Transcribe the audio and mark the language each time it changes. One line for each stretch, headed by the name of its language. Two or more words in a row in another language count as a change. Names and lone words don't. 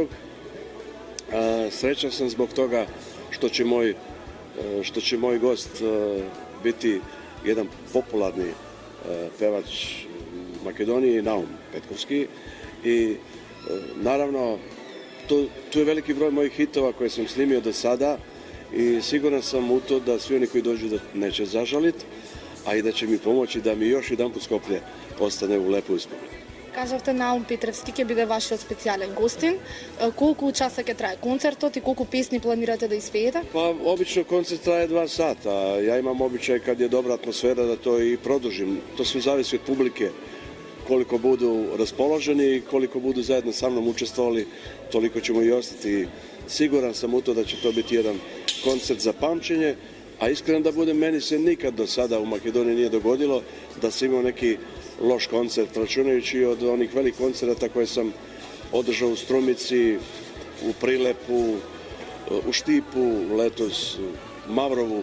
Serbian: Srećan sam zbog toga što će moj gost biti jedan popularni pevač Makedonije, Naum Petkovski. I naravno tu je veliki broj mojih hitova koje sam snimio do sada i siguran sam u to da svi oni koji dođu da neće zažaliti, a i da će mi pomoći da mi još jedan put Skoplje ostane u lepoj uspomeni.
Macedonian: Кажавте Наум Петревски ќе биде вашиот специјален гостин. Колку часа ќе трае концертот и колку песни планирате да испеете?
Serbian: Pa obično koncert traje 2 sata. Ja imam običaj kad je dobra atmosfera da to i produžim. To sve zavisi od publike. Koliko budu raspoloženi i koliko budu zajedno sa mnom učestvovali, toliko ćemo i ostati. Siguran sam u to da će to biti jedan koncert za pamćenje, a iskreno da budem, meni se nikad do sada u Makedoniji nije dogodilo da sam imao neki loš koncert, računajući od onih velikih koncerata koje sam održao u Strumici, u Prilepu, u Štipu, letos u Mavrovu.